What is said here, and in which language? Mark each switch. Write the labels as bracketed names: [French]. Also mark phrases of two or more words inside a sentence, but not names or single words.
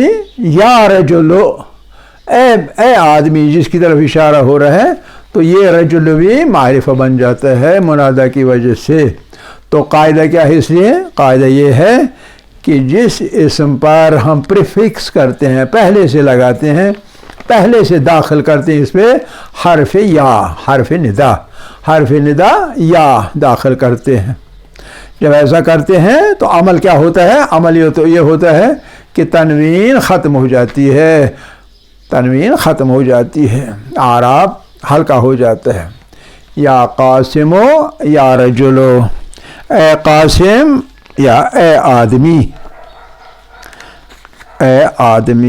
[Arabic] یا رجلو، [Urdu] اے آدمی جس کی طرف اشارہ ہو رہا ہے. تو یہ رجل بھی معرفہ بن جاتا ہے منادہ کی وجہ سے. تو قاعدہ کیا ہے اس لیے؟ قاعدہ یہ ہے کہ جس اسم پر ہم پریفکس کرتے ہیں، پہلے سے لگاتے ہیں، پہلے سے داخل کرتے ہیں اس پہ حرف یا، حرف ندا، حرف ندا یا داخل کرتے ہیں. جب ایسا کرتے ہیں تو عمل کیا ہوتا ہے؟ عمل یہ ہوتا ہے کہ تنوین ختم ہو جاتی ہے، تنوین ختم ہو جاتی ہے، اعراب ہلکا ہو جاتا ہے. [Arabic] یا قاسمو یا رجلو، [Urdu] اے قاسم یا اے آدمی، اے آدمی.